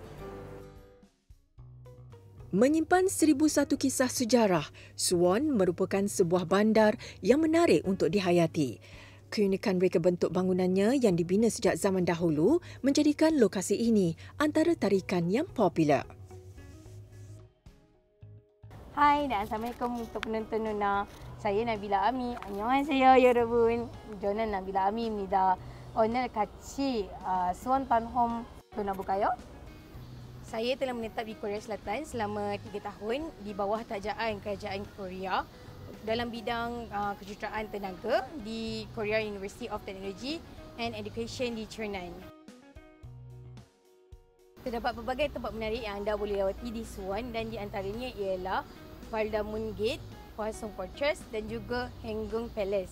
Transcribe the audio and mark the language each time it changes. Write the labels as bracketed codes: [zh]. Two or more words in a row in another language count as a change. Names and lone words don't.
[ms] Menyimpan 1001 kisah sejarah, Suwon merupakan sebuah bandar yang menarik untuk dihayati. Keunikan reka bentuk bangunannya yang dibina sejak zaman dahulu menjadikan lokasi ini antara tarikan yang popular. Hai dan Assalamualaikum untuk penonton Nona. Saya Nabila Ami. [ko] 안녕하세요 여러분. 저는 Nabila Ami입니다. 오늘 같이 수원 홈 떠나볼까요? [ms] Saya telah menetap di Korea Selatan selama 3 tahun di bawah tajaan Kerajaan Korea dalam bidang kejuruteraan tenaga di Korea University of Technology and Education di Chernan. Terdapat pelbagai tempat menarik yang anda boleh lawati di Suwon dan di antaranya ialah Paddle Moon Gate, Hwasong Fortress dan juga Henggung Palace.